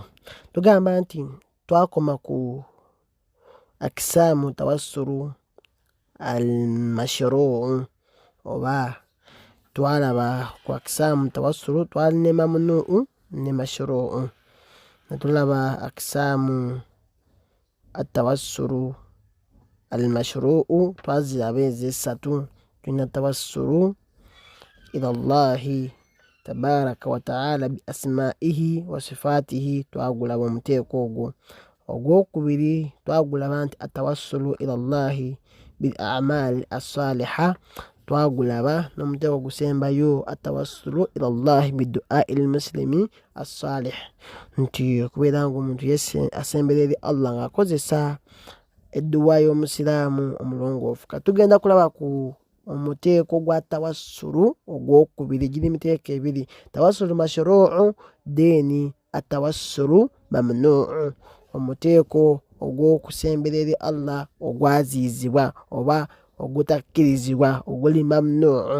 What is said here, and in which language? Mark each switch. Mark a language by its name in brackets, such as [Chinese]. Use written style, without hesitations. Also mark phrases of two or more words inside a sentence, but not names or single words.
[Ganda] Tugamba nti twakoma ku [Arabic] أقسام التوسل المشروع, [Ganda] oba twalaba ku [Arabic] أقسام التوسل [Ganda] twali ne mamnuu ne mashruu. Netulaba [Arabic] أقسام التوسل المشروع [Ganda] twaziraba ez'essatu. [Arabic] Tulina التوسل إلى الله تبارك وتعالى بأسمائه وصفاته, [Ganda] twagulaba omuteeko ogwo. Ogwokubiri twagulaba nti [Arabic] التوسل إلى الله بالأعمال الصالحة, [Ganda] twagulaba n'omuteeko ogusembayo [Arabic] التوسل إلى الله بدعاء المسلم الصالح, [Ganda] nti okubeera ng'omuntu asembera eri Allah ng'akozesa edduwa y'omusiraamu omulongoofu. Katugenda kulaba ku omuteeko gwa tawassulu ogwokubiri. Giri miteeko ebiri: [Arabic] توسل مشروع [Ganda] deni [Arabic] التوسل الممنوع, [Ganda] omuteeko ogw'okusembera eri Allah ogwaziizibwa oba ogutakkirizibwa oguli mamnuu.